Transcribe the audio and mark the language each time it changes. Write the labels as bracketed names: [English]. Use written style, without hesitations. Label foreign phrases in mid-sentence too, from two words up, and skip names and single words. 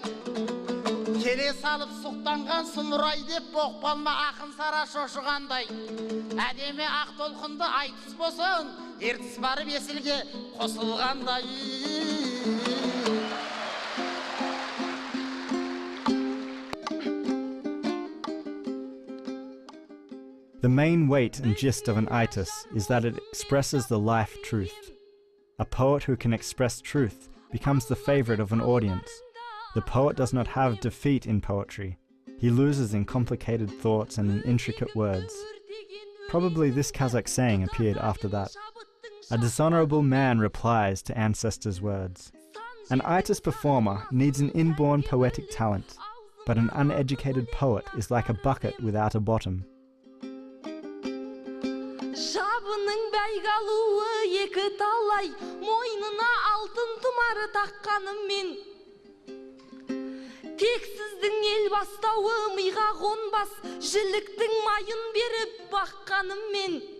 [Kazakh] Келе салып сұқтан Суланған сұмырай деп боқпалма ақын сара шошығандай. Әдемі ақ толқынды айтыс болсын, ертіс барып есілге қосылғандай. [English] The main weight and gist of an Aytys is that it expresses the life truth. A poet who can express truth becomes the favorite of an audience. The poet does not have defeat in poetry. He loses in complicated thoughts and in intricate words. Probably this Kazakh saying appeared after that. A dishonorable man replies to ancestors' words. An Aytys performer needs an inborn poetic talent, but an uneducated poet is like a bucket without a bottom. [Kazakh] Жабының бәйгалуы екі талай, мойнына алтын тұмары таққанымен. Тексіздің ел бастауы миға қонбас, жіліктің майын беріп баққанымен.